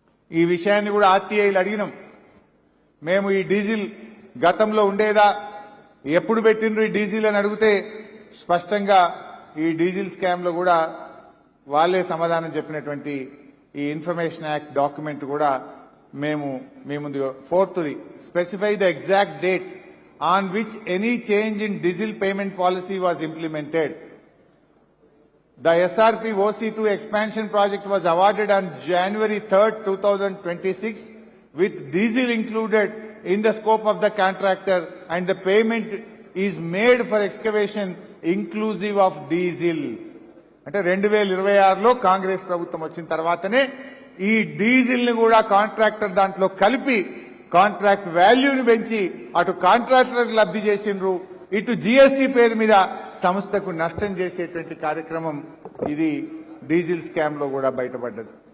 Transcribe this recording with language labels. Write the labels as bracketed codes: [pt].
[te] ఈ విషయాన్ని కూడా ఆర్టీఐలు అడిగినాం. మేము ఈ డీజిల్ గతంలో ఉండేదా, ఎప్పుడు పెట్టిండ్రు ఈ డీజిల్ అని అడిగితే స్పష్టంగా ఈ డీజిల్ స్కామ్ లో కూడా వాళ్ళే సమాధానం చెప్పినటువంటి ఈ ఇన్ఫర్మేషన్ యాక్ట్ డాక్యుమెంట్ కూడా మేము మీ ముందు [en] 4th specify the exact date on which any change in diesel payment policy was implemented. The SRP OC2 expansion project was awarded on January 3rd, 2026 with diesel included in the scope of the contractor and the payment is made for excavation inclusive of diesel. [te] అంటే 2026లో కాంగ్రెస్ ప్రభుత్వం వచ్చిన తర్వాతనే ఈ diesel ని కూడా contractor దాంట్లో కలిపి contract వాల్యూని పెంచి అటు కాంట్రాక్టర్ లబ్ధి చేసిండ్రు, ఇటు జీఎస్టీ పేరు మీద సంస్థకు నష్టం చేసేటువంటి కార్యక్రమం ఇది డీజిల్ స్కామ్ లో కూడా బయటపడ్డది.